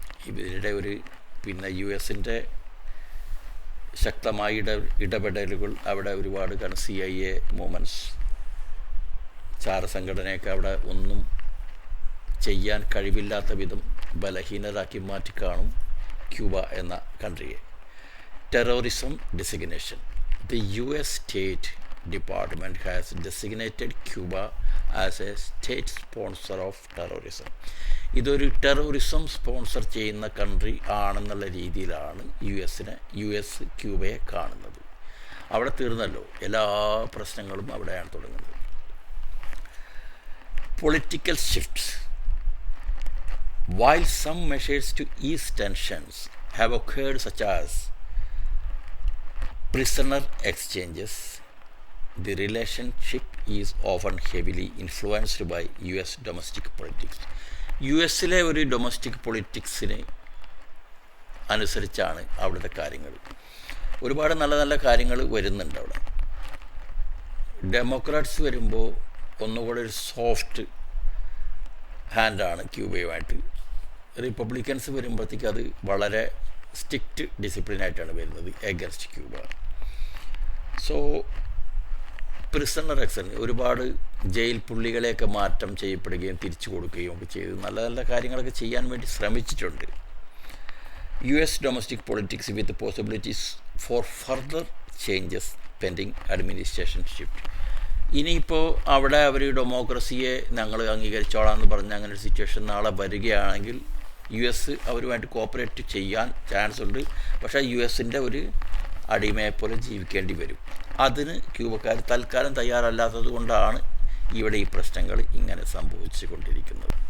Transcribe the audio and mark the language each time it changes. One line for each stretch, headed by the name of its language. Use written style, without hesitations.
Malayalam: ഇവരുടെ ഒരു പിന്നെ യു എസിൻ്റെ ശക്തമായ ഇടപെടലുകൾ അവിടെ ഒരുപാട് കാരണം CIA മൂവ്മെൻറ്റ്സ്, ചാരസംഘടനയൊക്കെ അവിടെ ഒന്നും ചെയ്യാൻ കഴിവില്ലാത്ത വിധം ബലഹീനരാക്കി മാറ്റിക്കാണും ക്യൂബ എന്ന കൺട്രിയെ.
English: Terrorism designation. The US State Department has designated Cuba as a state sponsor of terrorism.
Malayalam: ഇതൊരു ടെററിസം സ്പോൺസർ ചെയ്യുന്ന കൺട്രി ആണെന്നുള്ള രീതിയിലാണ് യു എസ് ക്യൂബയെ കാണുന്നത്. അവിടെ തീർന്നല്ലോ, എല്ലാ പ്രശ്നങ്ങളും അവിടെയാണ് തുടങ്ങുന്നത്.
English: Political shifts. While some measures to ease tensions have occurred, such as prisoner exchanges, the relationship is often heavily influenced by US domestic politics.
Malayalam: U എസിലെ ഒരു ഡൊമസ്റ്റിക് പൊളിറ്റിക്സിന് അനുസരിച്ചാണ് അവിടുത്തെ കാര്യങ്ങൾ. ഒരുപാട് നല്ല നല്ല കാര്യങ്ങൾ വരുന്നുണ്ട് അവിടെ. ഡെമോക്രാറ്റ്സ് വരുമ്പോൾ ഒന്നുകൂടെ ഒരു സോഫ്റ്റ് ഹാൻഡാണ് ക്യൂബയുമായിട്ട്. റിപ്പബ്ലിക്കൻസ് വരുമ്പോഴത്തേക്ക് അത് വളരെ സ്ട്രിക്റ്റ് ഡിസിപ്ലിനായിട്ടാണ് വരുന്നത് എഗൻസ്റ്റ് ക്യൂബ. സോ പ്രിസണർ എക്സൻ ഒരുപാട് ജയിൽ പുള്ളികളെയൊക്കെ മാറ്റം ചെയ്യപ്പെടുകയും തിരിച്ചു കൊടുക്കുകയും ഒക്കെ ചെയ്ത് നല്ല നല്ല കാര്യങ്ങളൊക്കെ ചെയ്യാൻ വേണ്ടി ശ്രമിച്ചിട്ടുണ്ട്.
English: US domestic politics with possibilities for further changes pending administration shift.
Malayalam: ഇനിയിപ്പോൾ അവിടെ അവർ ഡെമോക്രസിയെ ഞങ്ങൾ അംഗീകരിച്ചോളാം എന്ന് പറഞ്ഞ് അങ്ങനെ ഒരു സിറ്റുവേഷൻ നാളെ വരികയാണെങ്കിൽ US അവരുമായിട്ട് കോപ്പറേറ്റ് ചെയ്യാൻ ചാൻസ് ഉണ്ട്. പക്ഷേ US-ൻ്റെ ഒരു അടിമയെപ്പോലെ ജീവിക്കേണ്ടി വരും. അതിന് ക്യൂബക്കാർ തൽക്കാലം തയ്യാറല്ലാത്തത് കൊണ്ടാണ് ഇവിടെ ഈ പ്രശ്നങ്ങൾ ഇങ്ങനെ സംഭവിച്ചു കൊണ്ടിരിക്കുന്നത്.